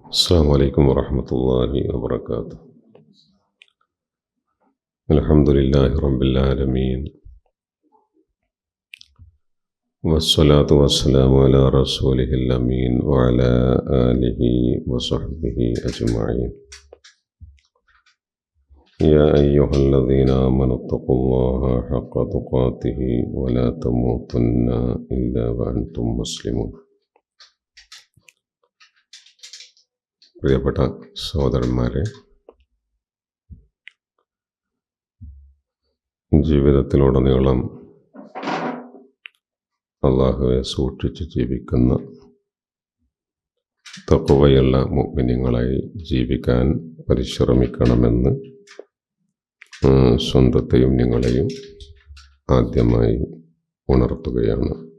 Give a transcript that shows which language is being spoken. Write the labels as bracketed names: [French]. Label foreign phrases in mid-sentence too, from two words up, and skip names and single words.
[Arabic] السلام عليكم ورحمة الله وبركاته. الحمد لله رب العالمين، والصلاة والسلام على رسوله الأمين وعلى آله وصحبه أجمعين. يا أيها الذين آمنوا اتقوا الله حق تقاته ولا تموتن إلا وأنتم مسلمون. [Malayalam] പ്രിയപ്പെട്ട സഹോദരന്മാരെ, ജീവിതത്തിലുടനീളം അല്ലാഹുവെ സൂക്ഷിച്ച് ജീവിക്കുന്ന തഖ്വയുള്ള മുഅ്മിനീങ്ങളായി ജീവിക്കാൻ പരിശ്രമിക്കണമെന്ന് സ്വന്തത്തെയും നിങ്ങളെയും ആദ്യമായി ഉണർത്തുകയാണ്.